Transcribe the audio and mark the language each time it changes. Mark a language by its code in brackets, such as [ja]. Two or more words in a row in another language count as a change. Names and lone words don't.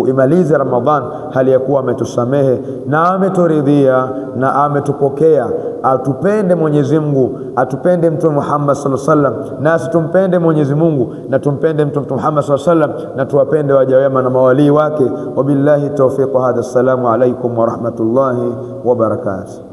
[sw] Imalize Ramadhan hali ya kuwa ametusamehe na ameturidhia na ametupokea. Atupende Mwenyezi Mungu, atupende Mtume Muhammad [ar] صلى الله عليه وسلم, [sw] nasi tumpende Mwenyezi Mungu na tumpende Mtume Muhammad [ar] صلى الله عليه وسلم, [sw] na tuwapende waja wema na mawalii wake. [ar] وبالله التوفيق. هذا السلام عليكم ورحمة الله وبركاته.